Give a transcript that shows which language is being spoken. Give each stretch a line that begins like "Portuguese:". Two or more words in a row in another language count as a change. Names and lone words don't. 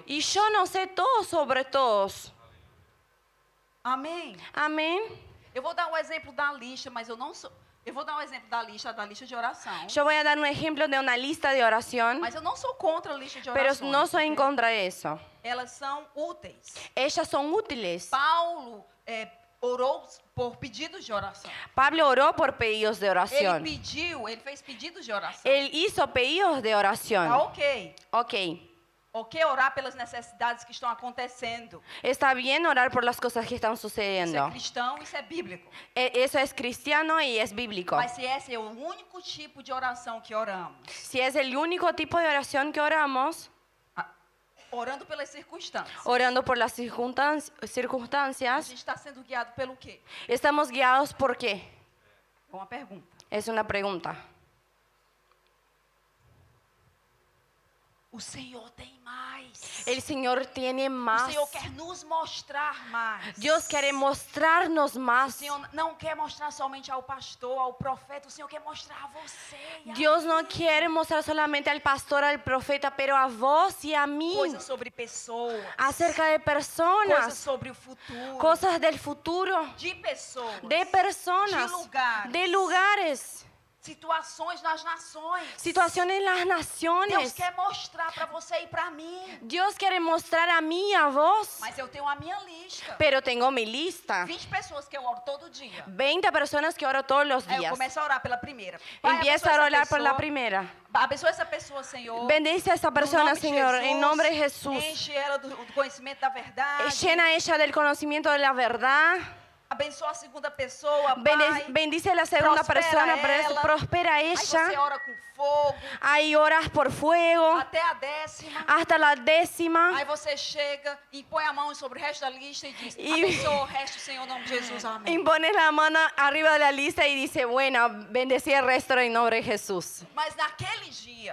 Spanish: Y yo no sé todo sobre todos.
Portuguese: Amém?
Spanish: Amén.
Portuguese: Eu vou dar o exemplo da lista, mas eu não sou. Eu vou dar um exemplo da lista de oração.
Spanish: Yo voy a dar un ejemplo de una lista de oración,
Portuguese: Mas eu não sou contra a lista de
Spanish: pero
Portuguese: orações.
Spanish: no soy en porque contra de eso.
Portuguese: Elas são úteis.
Spanish: Ellas son útiles.
Portuguese: Paulo orou por pedidos de oração.
Spanish: Pablo oró por pedidos de oración.
Portuguese: Ele fez pedidos de oração.
Spanish: Él hizo pedidos de
Portuguese: Tá
Spanish: oración.
Portuguese: ok.
Spanish: Ok.
Portuguese: Ok orar pelas necessidades que estão acontecendo.
Spanish: Está bien orar por las cosas que están
Portuguese: Isso é
Spanish: sucediendo.
Portuguese: cristão, isso é bíblico.
Spanish: Eso es cristiano y es bíblico.
Portuguese: Mas se esse é o único tipo de oração que oramos,
Spanish: Si es el único tipo de oración que oramos,
Portuguese: orando pelas circunstâncias,
Spanish: orando por las
Portuguese: a
Spanish: circunstancias,
Portuguese: gente está sendo guiado pelo quê?
Spanish: ¿estamos guiados por qué?
Portuguese: Uma pergunta.
Spanish: Es una pregunta.
Portuguese: O Senhor tem mais.
Spanish: El Señor tiene
Portuguese: O
Spanish: más.
Portuguese: Senhor quer nos mostrar mais.
Spanish: Dios quiere mostrarnos
Portuguese: O
Spanish: más.
Portuguese: Senhor não quer mostrar somente ao pastor, ao profeta. O Senhor quer mostrar a você. E a
Spanish: Dios no
Portuguese: mim.
Spanish: quiere mostrar solamente al pastor, al profeta, pero a vos y a mí.
Portuguese: Coisas sobre pessoas.
Spanish: Acerca de
Portuguese: Coisas
Spanish: personas,
Portuguese: sobre o futuro.
Spanish: cosas del futuro,
Portuguese: De pessoas.
Spanish: de personas,
Portuguese: De lugares.
Spanish: de lugares,
Portuguese: Situações nas nações.
Spanish: situaciones en las
Portuguese: Deus
Spanish: naciones.
Portuguese: quer mostrar para você e para mim.
Spanish: Dios quiere mostrar a mí y a vos,
Portuguese: Mas eu tenho a minha lista.
Spanish: pero tengo mi lista.
Portuguese: 20 pessoas que eu oro todo dia.
Spanish: 20 personas que oro todos los
Portuguese: Aí eu
Spanish: días.
Portuguese: começo a orar pela primeira. Pai,
Spanish: Empieza
Portuguese: abençoa
Spanish: a
Portuguese: essa
Spanish: orar por la
Portuguese: pessoa.
Spanish: primera.
Portuguese: Abençoa essa pessoa, Senhor.
Spanish: Bendice a esta
Portuguese: No
Spanish: persona,
Portuguese: nome de
Spanish: Señor,
Portuguese: Jesus.
Spanish: en nombre de Jesús.
Portuguese: Enche ela do conhecimento da verdade.
Spanish: Llena ella del conocimiento de la verdad.
Portuguese: Abençoa a segunda pessoa, Pai.
Spanish: Bendice a la segunda
Portuguese: Prospera
Spanish: persona,
Portuguese: ela.
Spanish: prospera
Portuguese: Aí você
Spanish: ella.
Portuguese: ora com fogo.
Spanish: Ahí oras por fuego
Portuguese: Até a 10ª.
Spanish: hasta la 10ª.
Portuguese: Aí você chega e põe a mão sobre o resto da lista e diz: E- abençoa o resto, Senhor, em nome de Jesus. Amém.
Spanish: Impones la mano arriba de la lista y dice, bueno, bendecí el resto en nombre de Jesús.
Portuguese: Mas naquele dia,